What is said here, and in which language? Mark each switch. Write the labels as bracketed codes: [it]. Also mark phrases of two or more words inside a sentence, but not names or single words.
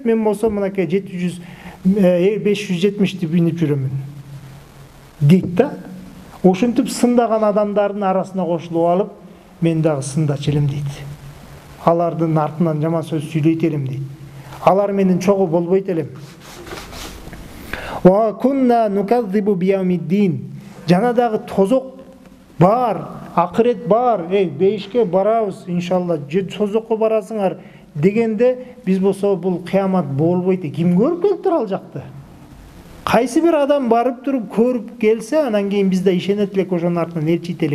[ky] Мен болсо мынакей 570 бинип жүрөмүн. Дейт да. Ошентип сындаган адамдардын арасына кошулуп алып, мен дагы сындачу элем дейт. Алардын артынан жаман сөз сүйлөйт элем дейт. Алар менен чогуу болбойт элем. [ar] وَكُنَّا نُكَذِّبُ بِيَوْمِ الدِّينِ. [ky] Жана дагы тозок бар, акырет бар. Бейишке барабыз, иншалла. Тозокко барасыңар дегенде биз болсо бул кыямат болбойт. Ким көрүп келиптир ал жакты? Кайсы бир адам барып туруп көрүп келсе, анан кийин биз да ишенет элек, ошонун артынан элчит элек.